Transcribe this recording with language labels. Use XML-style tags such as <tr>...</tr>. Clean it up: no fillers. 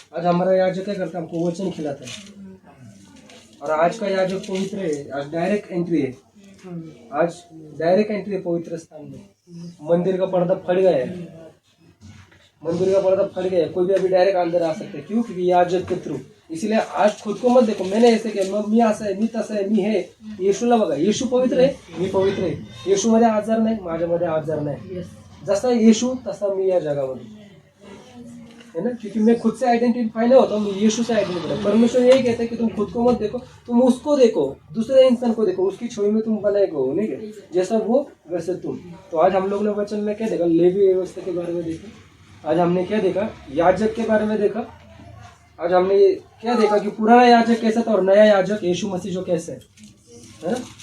<hi>आज हमारा याजक क्या करता है? हमको वचन खिलाता है। और आज का याजक पवित्र है। आज डायरेक्ट एंट्री है, आज डायरेक्ट एंट्री है पवित्र स्थान में। मंदिर का पर्दा फट गया है, मंदिर का पर्दा फट गया है। कोई भी अभी डायरेक्ट अंदर आ सकता है। क्यों? क्योंकि याजक के थ्रू। इसीलिए आज खुद को मत देखो मैंने ऐसे किया,</hi> <mr>मी असं आहे, मी तसं आहे, मी हे। येशूला बघा, येशू पवित्र आहे, मी पवित्र आहे। येशूमध्ये आजार नाही, माझ्यामध्ये आजार नाही। जसा येशू तसा मी या जगामध्ये,</mr> <hi>है ना? क्योंकि मैं खुद से आइडेंटिफाई नहीं होता, मैं यीशु से आइडेंटिफाई। परमेश्वर यही कहता है कि तुम खुद को मत देखो, तुम उसको देखो, दूसरे इंसान को देखो, उसकी छवि में तुम बनाए गए हो, नहीं क्या? जैसा वो वैसे तुम। तो आज हम लोग ने वचन में क्या देखा? लेवी व्यवस्था के बारे में देखा। आज हमने क्या देखा? याजक के बारे में देखा। आज हमने क्या देखा कि पुराना याजक कैसा था और नया याजक यीशु मसीह जो कैसे है ना?</hi>